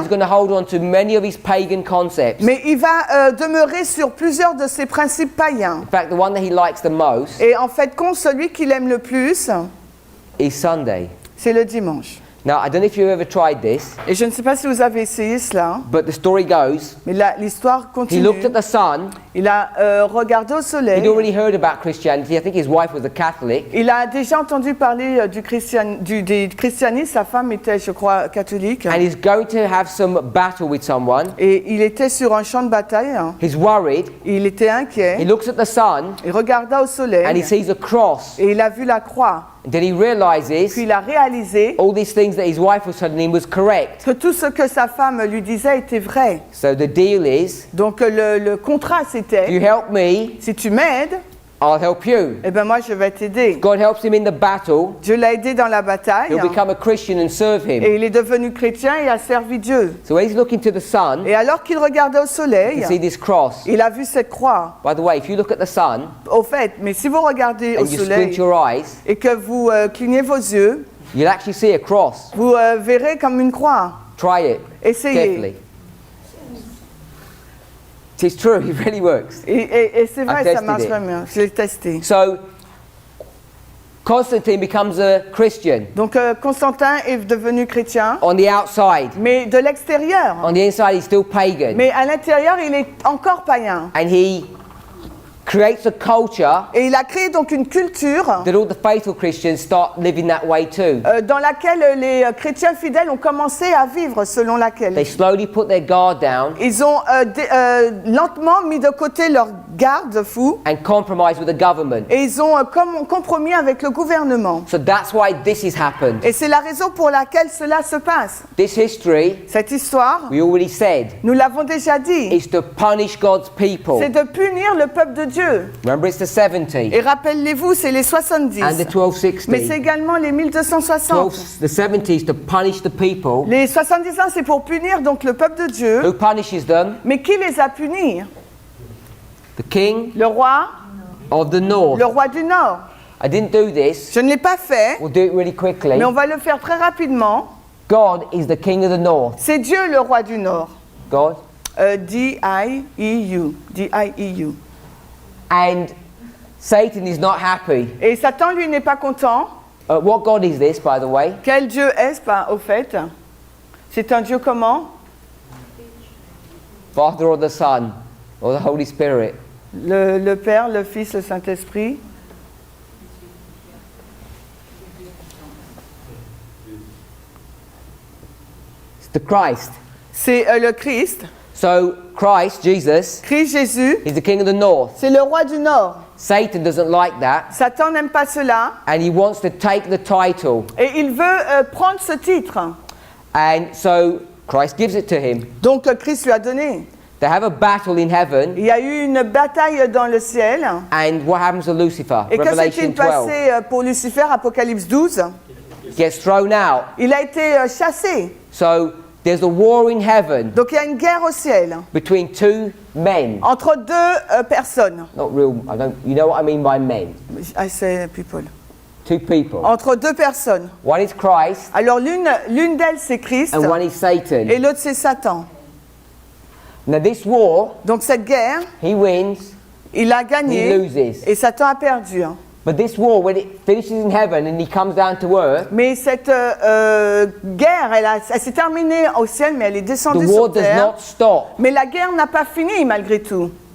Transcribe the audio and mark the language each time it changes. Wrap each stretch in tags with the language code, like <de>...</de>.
<en>he's going to hold on to many of his pagan concepts.</en> <fr>mais il va demeurer sur plusieurs de ses principes païens.</fr> <en>In fact, the one that he likes the most</en> <fr>Et en fait, celui qu'il aime le plus,</fr> <en>is Sunday.</en> <fr>c'est le dimanche.</fr> <en>Now, I don't know if you've ever tried this,</en> <fr>Et je ne sais pas si vous avez essayé cela,</fr> <en>but the story goes,</en> <fr>mais l'histoire</fr> <en>he</en> <fr>continue.</fr> <en>looked at the sun.</en> <fr>Il a regardé au</fr> <en>He'd</en> <fr>soleil.</fr> <en>already heard about Christianity. I think his wife was a Catholic.</en> <fr>Il a déjà entendu parler du christianisme. Sa femme était, je crois, catholique.</fr> <en>And he's going to have some battle with someone.</en> <fr>Et il était sur un champ de bataille.</fr> <en>He's worried.</en> <fr>Il était</fr> <en>He</en> <fr>inquiet.</fr> <en>looks at the sun</en> <fr>Il regarda au</fr> <en>and he</en> <fr>soleil.</fr> <en>sees a cross.</en> <fr>Et il a vu la croix.</fr> <en>Then he realizes</en> <fr>Puis il a réalisé</fr> <en>all these things that his wife was telling him was correct.</en> <fr>que tout ce que sa femme lui disait était vrai.</fr> <en>So the deal is,</en> <fr>Donc le contrat</fr> <en>if you</en> <fr>c'était,</fr> <en>help me,</en> <fr>si tu m'aides,</fr> <en>I'll help you.</en> <fr>eh ben moi je vais t'aider.</fr> <en>God helps him in the battle.</en> <fr>Dieu l'a aidé dans la bataille.</fr> <en>He'll become a Christian and serve him.</en> <fr>Et il est devenu chrétien et a servi Dieu.</fr> <en>So when he's looking to the sun,</en> <fr>Et alors qu'il regardait au</fr> <en>you</en> <fr>soleil,</fr> <en>see this cross.</en> <fr>il a vu cette croix.</fr> <en>By the way, if you look at the sun</en> <fr>Au fait, mais si vous regardez au</fr> <en>and you squint</en> <fr>soleil</fr> <en>your eyes,</en> <fr>et que vous clignez vos yeux,</fr> <en>you'll actually see a cross.</en> <fr>vous verrez comme une croix.</fr> <en>Try it</en> <fr>Essayez.</fr> <en>carefully. It's true, it really works.</en> <fr>Et c'est vrai,</fr> <en>I've</en> <fr>ça marche</fr> <en>tested it.</en> <fr>vraiment. Je l'ai testé.</fr> <en>So, Constantine becomes a Christian</en> <fr>Donc Constantin est devenu chrétien,</fr> <en>on the outside.</en> <fr>mais de l'extérieur.</fr> <en>On the inside, he's still pagan.</en> <fr>Mais à l'intérieur, il est encore païen.</fr> <en>And he creates a culture</en> <fr>Et il a créé donc une culture</fr> <en>that all the faithful Christians start living that way too.</en> <fr>dans laquelle les chrétiens fidèles ont commencé à vivre, selon laquelle</fr> <en>They slowly put their guard down</en> <fr>ils ont lentement mis de côté leur garde-fou</fr> <en>and compromise with the government.</en> <fr>et ils ont compromis avec le gouvernement.</fr> <en>So that's why this has happened.</en> <fr>Et c'est la raison pour laquelle cela se passe.</fr> <en>This history,</en> <fr>Cette histoire,</fr> <en>we already said,</en> <fr>nous l'avons déjà dit,</fr> <en>is to punish God's people.</en> <fr>c'est de punir le peuple de Dieu.</fr> <en>Remember, it's the 70</en> <fr>Et rappelez-vous, c'est les 70,</fr> <en>and the 1260.</en> <fr>mais c'est également les 1260.</fr> <en>The 70s to punish the people.</en> <fr>Les 70 ans, c'est pour punir donc le peuple de Dieu.</fr> <en>Who punishes them?</en> <fr>Mais qui les a punis?</fr> <en>The king</en> <fr>Le roi,</fr> <en>of the north.</en> <fr>le roi du Nord.</fr> <en>I didn't do this.</en> <fr>Je ne l'ai pas fait,</fr> <en>We'll do it really quickly.</en> <fr>mais on va le faire très rapidement.</fr> <en>God is the king of the north.</en> <fr>C'est Dieu le roi du Nord.</fr> <en>God.</en> <fr>D-I-E-U. D-I-E-U.</fr> <en>And Satan is not happy.</en> <fr>Et Satan, lui, n'est pas content.</fr> <en>What God is this, by the way?</en> <fr>Quel Dieu est-ce, pas, au fait? C'est un Dieu comment?</fr> <en>Father or the Son or the Holy Spirit?</en> <fr>Le Père, le Fils, le Saint-Esprit.</fr> <en>It's the Christ.</en> <fr>C'est le Christ.</fr> <en>So Christ, Jesus,</en> <fr>Christ Jésus,</fr> <en>is the king of the north.</en> <fr>c'est le roi du Nord.</fr> <en>Satan doesn't like that,</en> <fr>Satan n'aime pas cela</fr> <en>and he wants to take the title.</en> <fr>et il veut prendre ce titre.</fr> <en>And so Christ gives it to him.</en> <fr>Donc Christ lui a donné.</fr> <en>They have a battle in heaven,</en> <fr>Il y a eu une bataille dans le ciel.</fr> <en>and what happens to Lucifer?</en> <fr>Et que</fr> <en>Revelation</en> <fr>s'est-il</fr> <en>12.</en> <fr>passé pour Lucifer, Apocalypse 12?</fr> <en>Gets thrown out.</en> <fr>Il a été chassé.</fr> <en>So there's a war in heaven</en> <fr>Donc il y a une guerre au ciel</fr> <en>between two men.</en> <fr>entre deux personnes.</fr> <en>Not real, you know what I mean by men. I say people. Two people.</en> <fr>Entre deux personnes.</fr> <en>One is Christ</en> <fr>Alors l'une d'elles c'est Christ</fr> <en>and one is Satan.</en> <fr>et l'autre c'est Satan.</fr> <en>Now this war,</en> <fr>Donc cette guerre,</fr> <en>he wins,</en> <fr>il a</fr> <en>he</en> <fr>gagné</fr> <en>loses.</en> <fr>et Satan a perdu.</fr> <en>But this war, when it finishes in heaven and he comes down to earth,</en> <fr>Mais cette guerre, elle s'est terminée au ciel, mais elle est</fr> <en>the</en> <fr>descendue</fr> <en>war</en> <fr>sur</fr> <en>does</en> <fr>terre.</fr> <en>not stop.</en> <fr>Mais la guerre n'a pas fini malgré tout.</fr>